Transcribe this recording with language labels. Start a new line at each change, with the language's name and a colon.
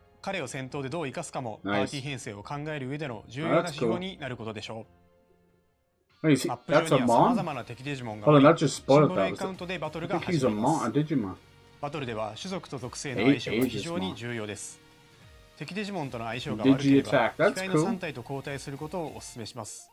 Japanese: 彼を戦闘でどう生かすかもパーティー編成を考える上での重要な指標になることでしょう。
English: Wait, that's a Mon? Oh, that just spoiled that. I think he's a Mon, a Digimon.
Japanese: バトルでは種族と属性の相性が非常に重要です。敵デジモンとの相性が悪ければ、機械の3体と交代することをお勧めします。